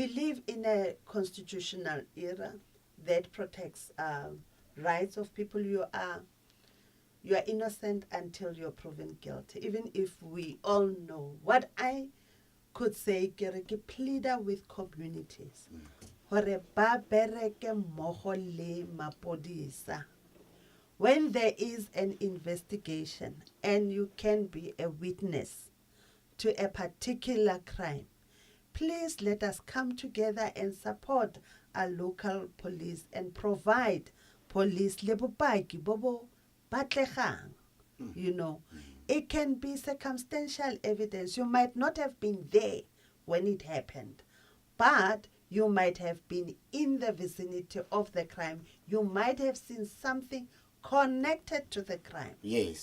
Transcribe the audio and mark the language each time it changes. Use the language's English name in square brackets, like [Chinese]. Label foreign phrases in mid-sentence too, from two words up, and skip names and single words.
[English] We live in a constitutional era that protects rights of people. You are innocent until you're proven guilty, even if we all know. What I could say, [Southern Sotho] ke [English] pleader with communities, [Southern Sotho] hore ba bereke mmogo le mapodisa. [English] When there is an investigation and you can be a witness to a particular crime, please let us come together and support our local police and provide police [Southern Sotho] le bopaki bobo batlegang. [English] You know, it can be circumstantial evidence. You might not have been there when it happened, but you might have been in the vicinity of the crime. You might have seen something connected to the crime. Yes.